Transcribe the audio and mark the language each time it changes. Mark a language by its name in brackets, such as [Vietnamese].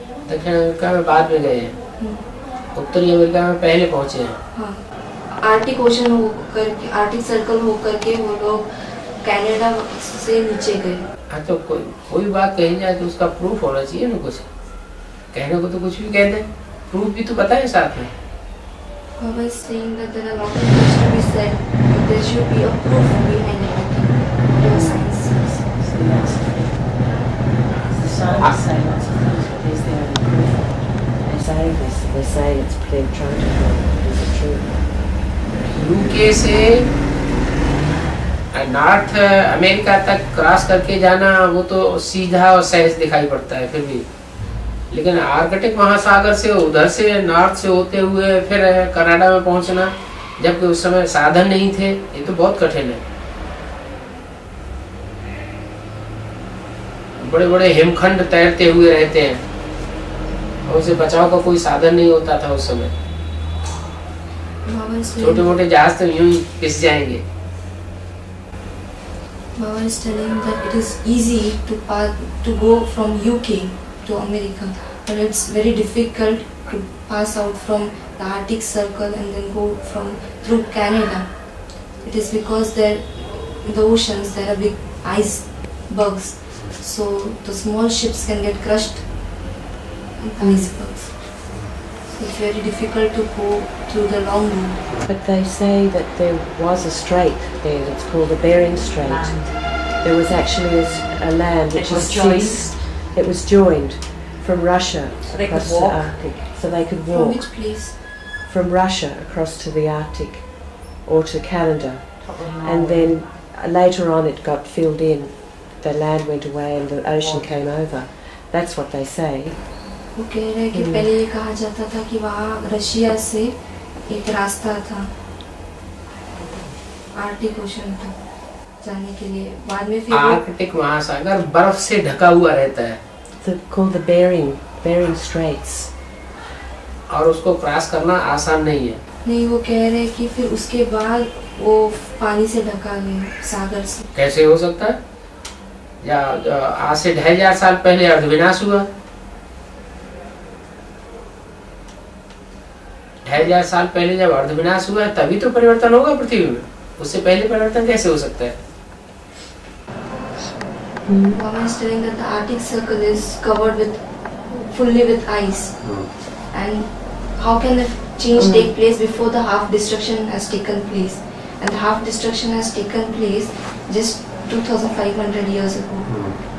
[Hindi] दक्षिण अमेरिका में बाद में गए हैं, उत्तरी अमेरिका में पहले पहुंचे हैं। हाँ, आर्टिक ओशन हो करके, आर्टिक सर्कल हो करके वो लोग कनाडा से नीचे गए। हाँ, तो कोई बात कही जाए तो उसका प्रूफ होना चाहिए ना। कुछ कहने को तो कुछ भी कहते हैं, प्रूफ भी तो पता है साथ में। [English] Baba is saying that there are a lot of things to be said, but there should be a proof behind everything. Whatever science says. So that's the scientists say lots of things, but is there any proof? They say this, they say they're trying to prove, is it true? [Hindi] UK से north America तक cross करके जाना, वो तो सीधा और सहज दिखाई पड़ता है फिर भी, लेकिन आर्कटिक महासागर से उधर से नॉर्थ से होते हुए फिर कनाडा में पहुंचना, जबकि उस समय साधन नहीं थे, ये तो बहुत कठिन है। बड़े बड़े हिमखंड तैरते हुए रहते हैं और उसे बचाव का कोई साधन नहीं होता था उस समय। छोटे मोटे जहाज तो यूं ही पिस जाएंगे। [English] Baba is telling that it is easy to go from UK to America, but it's very difficult to pass out from the Arctic Circle and then go through Canada. It is because there in the oceans there are big icebergs, so the small ships can get crushed in the icebergs. So it's very difficult to go through the long route. But they say that there was a strait there that's called the Bering Strait. There was actually a land which was joined. It was joined from Russia So they could across to the walk? Arctic. So they could From walk which place? from Russia across to the Arctic or to Canada. And then later on it got filled in. The land went away and the ocean came over. That's what they say. [Hindi] वो कह रहे हैं कि पहले ये कहा जाता था कि वहाँ रशिया से एक रास्ता था आर्टिक ओशन तक जाने के लिए, बाद में फिर आर्कटिक महासागर बर्फ से ढका हुआ रहता है, [English] Called the Bering Straits. [Hindi] और उसको क्रॉस करना आसान नहीं है। नहीं, वो कह रहे हैं कि फिर उसके बाद वो पानी से ढका गया, सागर से। कैसे हो सकता है? या आज से 2500 साल पहले अर्धविनाश हुआ, 2500 साल पहले जब अर्धविनाश हुआ तभी तो परिवर्तन होगा पृथ्वी में, उससे पहले परिवर्तन कैसे हो सकता है? [English] Baba is telling that the Arctic Circle is covered fully with ice, and how can the change take place before the half destruction has taken place? And the half destruction has taken place just 2,500 years ago.